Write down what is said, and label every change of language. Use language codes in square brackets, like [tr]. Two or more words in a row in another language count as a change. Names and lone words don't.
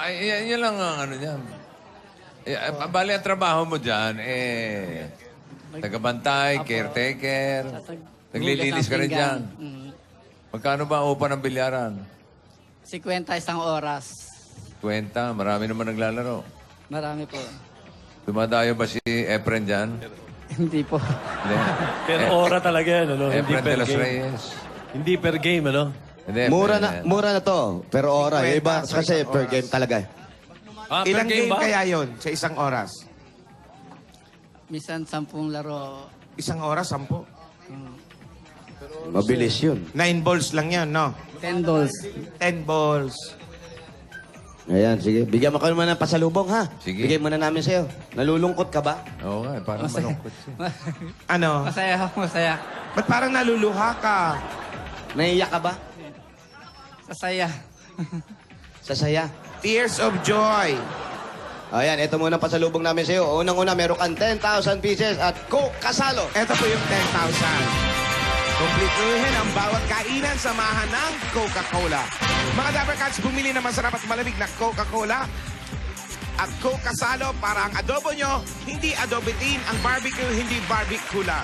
[tl] Ay, yan lang ang ano niyan. Bali, ang trabaho mo dyan, tagabantay, caretaker, naglilinis ka rin dyan. Mm. Magkano ba ang upa ng bilyaran? 50 isang oras. 20, marami naman naglalaro. Marami po. Dumadayo ba si Efren dyan? Hindi po. Hindi. Pero ora talaga yan, ano? Hindi Efren de per los game. Reyes. Hindi [en] per game, [tl] ano? Hindi, Mura na to. Pero ora. Yung iba, Kwenta sa kasi isang per oras. game talaga. Ah, per Ilang game ba? kaya yon sa isang oras? Minsan 10 laro. Isang oras, 10. Mabilis yun. 9 balls lang yan, no? 10 dolls. 10 balls. Ayan, sige. Bigyan mo ka naman ng pasalubong, ha? Sige. Bigyan muna namin sa'yo. Nalulungkot ka ba? Oo nga, parang Masaya. malungkot siya. Ano? Masaya ako, masaya. Ba't parang naluluha ka? Naiiyak ka ba? Sasaya. Sasaya. [en] Tears of joy. [tl] Ayan, ito muna ang pasalubong namin sa'yo. Unang-una, meron kang 10,000 pieces at Coke Kasalo. Ito po yung 10,000. Kumpletuhin ang bawat kainan, samahan ng Coca-Cola. Mga Dapper Cats, bumili ng masarap at malamig na Coca-Cola at Coke Kasalo para ang adobo nyo, hindi adobe tin, ang barbecue, hindi barbecue lang.